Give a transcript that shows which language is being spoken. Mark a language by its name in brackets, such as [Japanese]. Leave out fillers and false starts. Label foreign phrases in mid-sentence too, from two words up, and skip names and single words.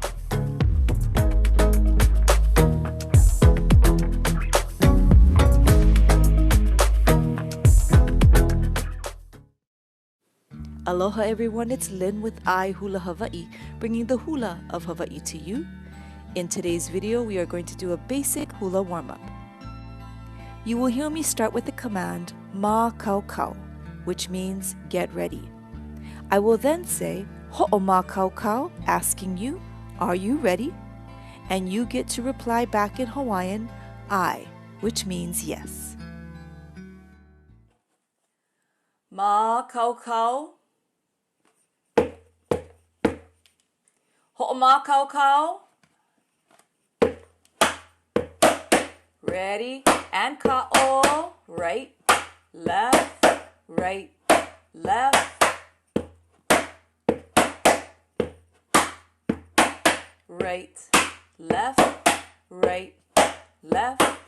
[English] Aloha everyone, it's Lynn with I Hula Hawaii, bringing the hula of Hawaii to you. In today's video, we are going to do a basic hula warm-up. You will hear me start with the command [Hawaiian] ma kau kau, [English] which means get ready. I will then say [Hawaiian] ho'o ma kau kau, [English] asking you, are you ready? And you get to reply back in Hawaiian, I, which means yes. [Hawaiian] Ma kau kau. Ho'o ma kau kau. [English] Ready and ka'o. Right, left, right, left. Right, left, right, left.